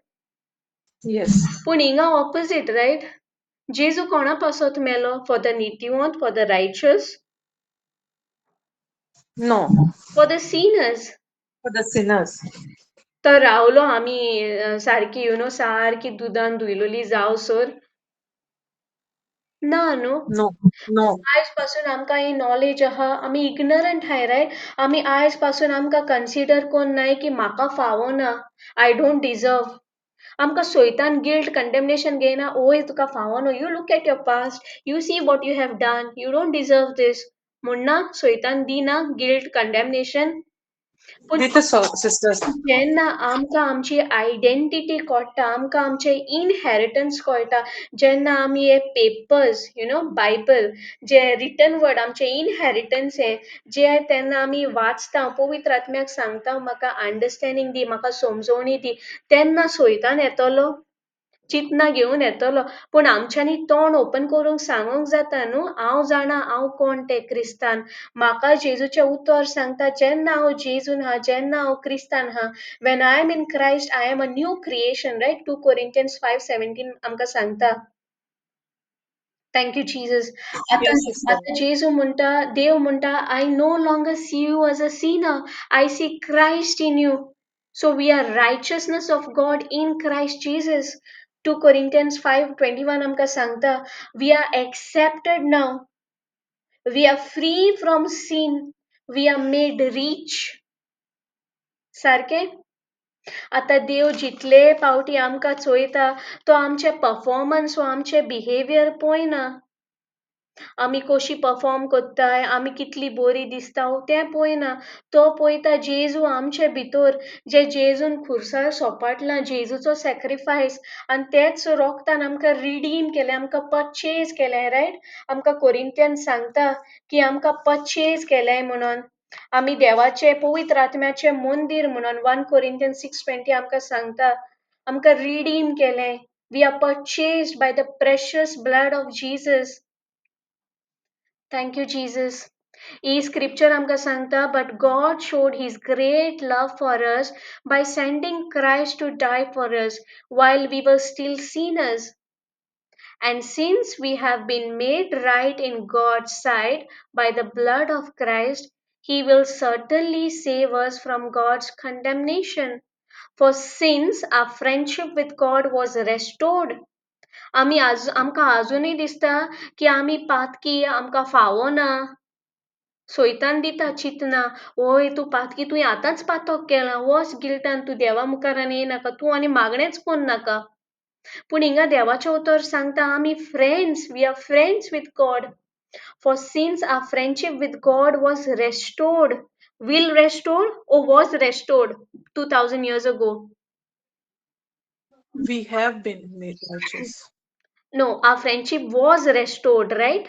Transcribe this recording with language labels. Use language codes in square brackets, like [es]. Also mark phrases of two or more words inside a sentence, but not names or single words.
[kok] येस. पूण हिंगा [en] opposite right. [kok] जेजू कोणा पासत मेलो? [en] for the नितिवंत, for the righteous, no. for the sinners. for the sinners. [kok] तो रावलो आमी सारकी सारकी दुदान धुयलोली जावसर. ना न्हू. [en] No. No. [kok] आयज पासून आमकां ही नॉलेज आहा, आमी इग्नरंट हाय रायट. आमी आयज पासून आमकां कन्सिडर कोन्नाय की म्हाका फावना, [en] I don't deserve. [kok] आमकां सैतान [en] guilt condemnation [kok] घेयना, ओय तुका फावना, [en] you look at your past, you see what you have done, you don't deserve this [kok] म्हणना सैतान दिना [en] guilt condemnation. [kok] पूण दिता सिस्टर्स. जेन्ना आमकां आमची आयडेंटिटी कळटा, आमकां आमचें इनहेरिटन्स कळटा, जेन्ना आमी हे पेपर्स बायबल जे [en] written word [kok] आमचें इनहेरिटन्स जे तेन्ना आमी वाचता, पवित्र आत्म्याक सांगता म्हाका अंडरस्टँडींग दी, म्हाका समजोवणी दी, तेन्ना सैतान येतलो. चिंतना घेवन येतलो पूण आमच्यांनी तोंड ओपन करूंक सांगूंक जाता न्हू हांव जाणा हांव कोण तें क्रिस्तान म्हाका जेजूचें उतर सांगता जेन्ना हांव जेजून हा जेन्ना हांव क्रिस्तान हा [en] when I am in Christ I am a new creation right [kok] 2 Corinthians 5:17 आमकां सांगता [en] thank you Jesus [kok] आता [en] Yes, sister. [kok] आता जेजू म्हणटा देव म्हणटा [en] I no longer see you as a sinner I see Christ in you so we are righteousness of God in Christ Jesus 2 Corinthians 5:21 [kok] आमकां सांगता [en] we are accepted now we are free from sin we are made rich [kok] सारके आता देव जितले पावटी आमकां चोयता तो आमचे परफॉर्मन्स वा आमचे बिहेवियर पळयना आमी कशी परफॉर्म कोत्ताय आमी कितली बरी दिसता तें पळयना तो पळयता जेजू आमचे भितर जे जेजून खुर्सार सोपाटला जेजूचो सॅक्रिफायस आनी तेच रोगतान आमकां रिडीम केलें आमकां परचेज केलें रायट आमकां कोरिंथियन सांगता की आमकां परचेज केलें म्हणून आमी देवाचे पवित्र आत्म्याचे मंदीर म्हणून 1 Corinthians 6:20 आमकां सांगता आमकां रिडीम केलें [en] we are purchased by the precious blood of Jesus Thank you, Jesus. E scripture [kok] आमकां सांगता, [en] but God showed his great love for us by sending Christ to die for us while we were still sinners. And since we have been made right in God's sight by the blood of Christ, he will certainly save us from God's condemnation. For since our friendship with God was restored, [kok] आमकां अजूनय दिसता की आमी पातकी आमकां फावोना सोयतान दिता चिंतना ओय तूं पातकी तुवें आतांच पातोक केलां वच गिल्टान तूं देवा मुखार आनी येनाका तूं आनी मागणेच कोन्न नाका पूण हिंगा देवाचें उतर सांगता आमी फ्रेंड्स [en] we are friends with God for since our friendship with God was restored will restored or was restored 2000 years ago. We have been made righteous. No, our friendship was restored, right?